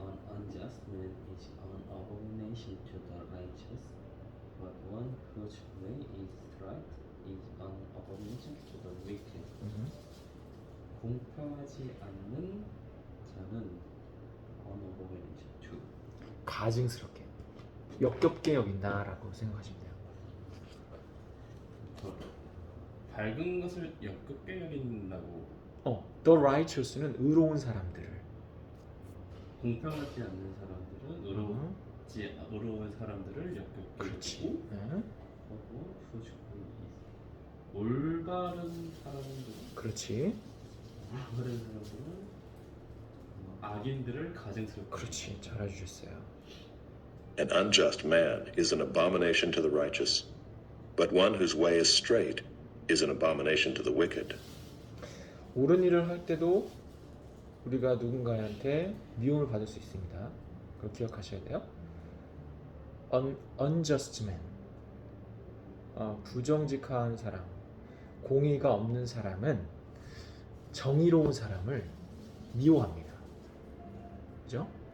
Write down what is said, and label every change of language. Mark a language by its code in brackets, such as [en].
[en] Unjust man is an abomination to the righteous, but one whose way is right is an abomination to the wicked. [ko] 공평하지 않는 자는 [en] an abomination to. [ko] 가증스럽게, 역겹게 여긴다라고 생각하시면 돼요. 밝은 것을 역겹게 여긴다고. [en] The righteous [ko] 는 의로운 사람들을, 공평하지 않는 사람들은 의로운 사람들을 역겹게 그렇지. 여기고, 네. 하고 [en] whose way is [ko] 올바른 사람들은 그렇지. 올바른 사람들은 악인들을 가증스럽게. 그렇지. 잘 해주셨어요. [en] An unjust man is an abomination to the righteous, but one whose way is straight is an abomination to the wicked. [ko] 옳은 일을 할 때도 우리가 누군가한테 미움을 받을 수 있습니다. 그걸 기억하셔야 돼요. [en] Unjust man, [ko] 부정직한 사람, 공의가 없는 사람은 정의로운 사람을 미워합니다. 그죠?